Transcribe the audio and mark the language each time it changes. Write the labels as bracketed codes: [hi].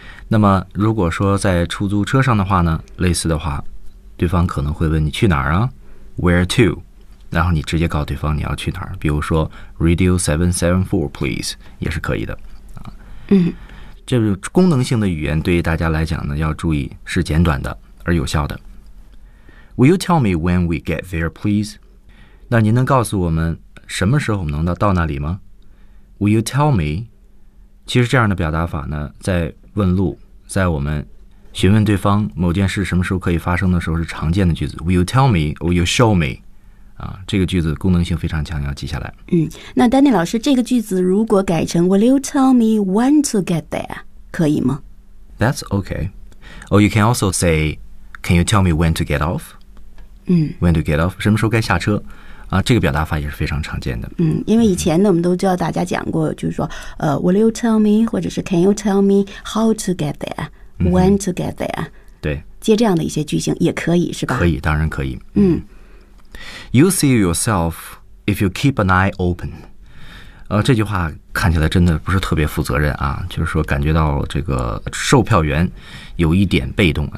[zh] 那么如果说在出租车上的话呢，类似的话对方可能会问你去哪儿啊， [en] where to， [zh] 然后你直接告诉对方你要去哪儿，比如说 [en] Radio 774 please [zh] 也是可以的。这个功能性的语言对于大家来讲呢，要注意是简短的而有效的。 [en] Will you tell me when we get there, please? [zh] 那您能告诉我们什么时候能到那里吗？ [en] Will you tell me? [zh] 其实这样的表达法呢，在问路，在我们询问对方某件事什么时候可以发生的时候是常见的句子。 [en] Will you tell me? Will you show me? [zh] 这个句子功能性非常强，要记下来。那丹尼老师，这个句子如果改成 [en] Will you tell me when to get there [zh] 可以吗？ [en] That's okay. Or you can also say, can you tell me when to get off? When to get off, [zh] 什么时候该下车啊，这个表达法也是非常常见的。嗯，因为以前呢我们都知道大家讲过，就是说 [en] will you tell me, [zh] 或者是 [en] can you tell me how to get there, [zh] when to get there, 对，接这样的一些句型也可以是吧，可以，当然可以。嗯， [en] You'll see yourself if you keep an eye open. [zh] 这句话看起来真的不是特别负责任啊，就是说感觉到这个售票员有一点被动